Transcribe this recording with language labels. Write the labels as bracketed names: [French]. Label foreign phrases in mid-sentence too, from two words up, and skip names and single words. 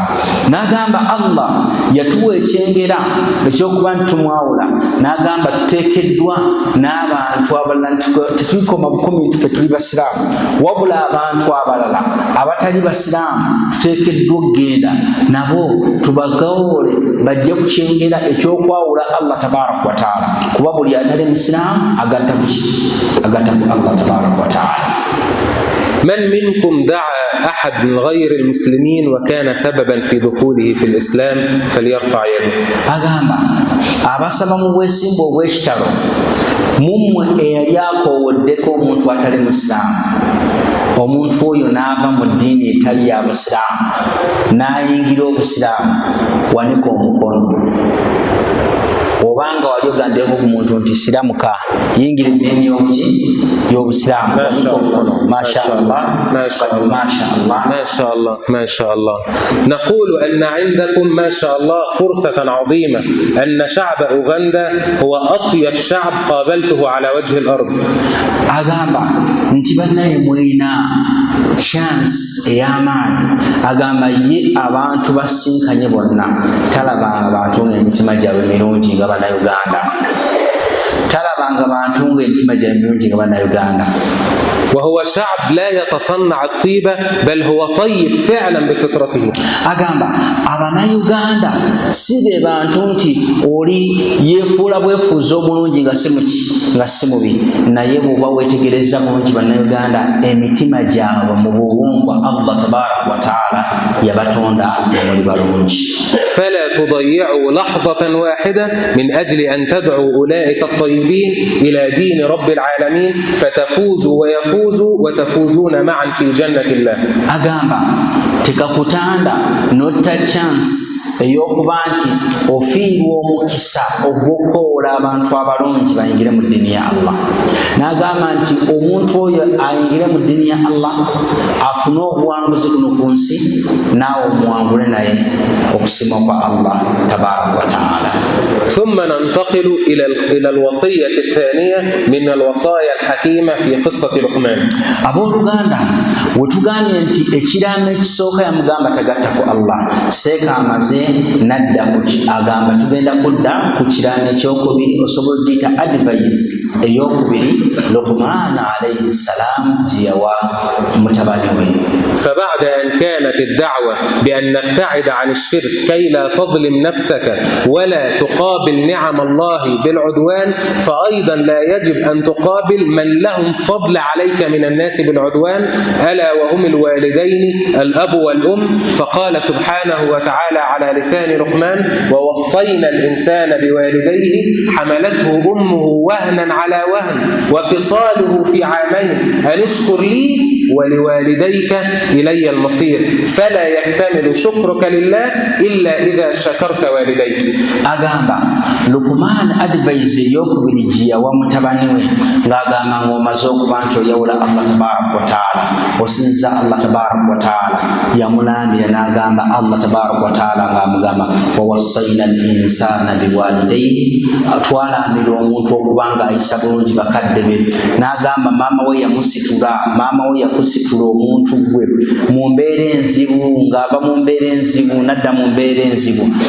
[Ganda] N'agamba Allah yatuwa ekyengera ekyokuba ntumwawula, n'agamba tuteekeddwa n'abantu abalala, tetulikoma bukumi nti ffe tuli basiraamu, wabula abantu abalala abatali basiraamu tuteekeddwa okgenda nabo tubagawoole bajje ku kyengera ekyokwawula Allah [Arabic] تبارك وتعالى, [Ganda] kuba buli atali musiraamu agatta ku Allah [Arabic] تبارك وتعالى. من منكم دعا أحد من غير المسلمين وكان سببا في دخوله في الإسلام فليرفع يده. [Ganda] agamba abasaba mu bwesimba obw'ekitalo mummwe eyali akoowoddeko omuntu atali musiraamu, omuntu oyo n'ava mu ddiini etali ya busiraamu n'ayingira obusiraamu, waneka omukono. Obanga wali ogambeko ku muntu nti siramuka yingira eddiini y'obusiraamu, [Arabic] ما شاء الله. نقول أن عندكم ما شاء الله فرصة عظيمة، أن شعب أوغندا هو أطيب شعب قابلته على وجه الأرض. [Ganda] agamba nti bannaye mwina chance ey'amaanyi, agamba ye abantu basinkanye bonna talabanga abantu ng'emitima gyabwe mirungi nga bannayuganda, talabanga abantu ng'emitima gyabwe mirungi nga bannayuganda. [Arabic] وهو شعب لا يتصنع الطيبة بل هو طيب فعلا بفطرته. [Ganda] agamba abannayuganda si be bantu nti oli yeefuula bwefuuza obulungi nga si mubi, naye bw'oba weetegereza bulungi bannayuganda emitima gyabwe mu buwumbwa Allah [Arabic] تبارك وتعالى [Ganda] yabatonda omuli balungi. [Arabic] فلا تضيعوا لحظة واحدة من أجل أن تدعوا أولئك الطيبين إلى دين رب العالمين فتفوزوا وتفوزون معا في جنة الله. [Ganda] agamba tekakutanda notta chance ey'okuba nti ofiirwa omukisa ogw'okoola abantu abalungi bayingire mu ddiini ya Allah. N'agamba nti omuntu oyo ayingire mu ddiini ya Allah afune obuwanguzi kuno ku nsi, naawe omuwangule naye okusima kwa Allah [Arabic] تبارك وتعالى. ثم ننتقل إلى الوصية الثانية من الوصايا الحكيمة في قصة لقمان. [Ganda] abooluganda wetugambye nti ekiraamo ekisooka yamugamba tagatta ku Allah, seeka amaze nadda agamba tugenda kudda ku kiraamo ekyokubiri, osobola okuyita advice ey'okubiri Luqman [Arabic] عليه السلام [Ganda] gye yawa mutabani we. [Arabic] فبعد أن كانت الدعوة بأن نبتعد عن الشرك كي لا تظلم نفسك ولا تقابل نعم الله بالعدوان، فأيضا لا يجب أن تقابل من لهم فضل عليك من الناس بالعدوان، ألا وهم الوالدين الأب والأم. فقال سبحانه وتعالى على لسان لقمان: ووصينا الإنسان بوالديه حملته أمه وهنا على وهن وفصاله في عامين أن اشكر لي ولوالديك إلي المصير فلا يكتمل شكرك لله إلا إذا شكرت والديك. [Ganda] agamba Luqman advise ey'okubiri gye yawa mutabani we ng'agamba ng'omaze okuba nti oyawula Allah [Arabic] تبارك وتعالى, [Ganda] osinza Allah [Arabic] تبارك وتعالى, [Ganda] yamulambira n'agamba Allah [Arabic] تبارك وتعالى [Ganda] ng'amugamba [Arabic] ووصينا الإنسان بوالديه, [Ganda] twalambira omuntu okuba ng'ayisa bulungi bakadde be, n'agamba maama we yamusitula, maama we kusitula omuntu gwe mu mbeera enzibu ng'ava mu mbeera enzibu nadda mu mbeera enzibu